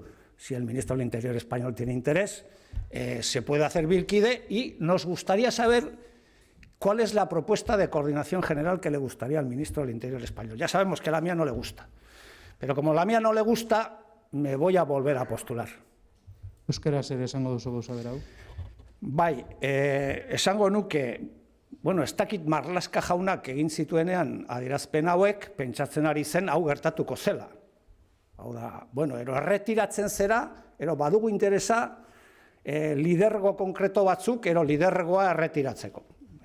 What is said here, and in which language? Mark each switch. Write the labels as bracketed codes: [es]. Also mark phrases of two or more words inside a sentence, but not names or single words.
[es] Si el ministro del Interior español tiene interés, se puede hacer bilquide, y nos gustaría saber ¿cuál es la propuesta de coordinación general que le gustaría al ministro del Interior español? Ya sabemos que la mía no le gusta, pero como la mía no le gusta, me voy a volver a postular. [eu] Euskaraz ere esango duzu gauza bera hau? Bai, esango nuke, bueno, ez dakit Marlaska jaunak egin zituenean adierazpen hauek, pentsatzen ari zen hau gertatuko zela. Hau da, bueno, ero erretiratzen zera, ero badugu interesa lidergo konkreto batzuk, ero lidergoa erretiratzeko.